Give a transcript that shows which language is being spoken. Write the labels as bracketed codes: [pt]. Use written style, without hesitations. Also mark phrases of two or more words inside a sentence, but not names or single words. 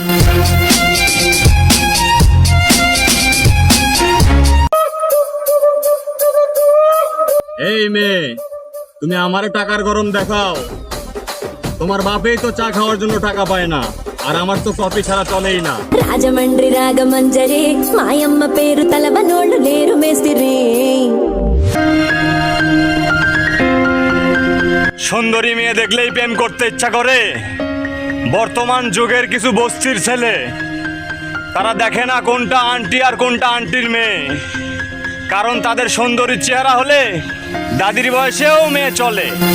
[bn] এই মেয়ে, তুমি আমারে টাকার গরম দেখাও। তোমার বাপেই তো চা খাওয়ার জন্য টাকা পায় না, আর আমার তো কফি ছাড়া চলেই না। [te] రాజమండ్రి రాగమంజరి మాయమ్మ పేరు తలవనోళ్ళు లేరు మేస్తిరి। [bn] সুন্দরী মেয়ে দেখলেই প্রেম করতে ইচ্ছা করে। বর্তমান যুগের কিছু বস্তির ছেলে, তারা দেখে না কোনটা আন্টি আর কোনটা আন্টির মেয়ে, কারণ তাদের সুন্দরী চেহারা হলে দাদির বয়সেও মেয়ে চলে।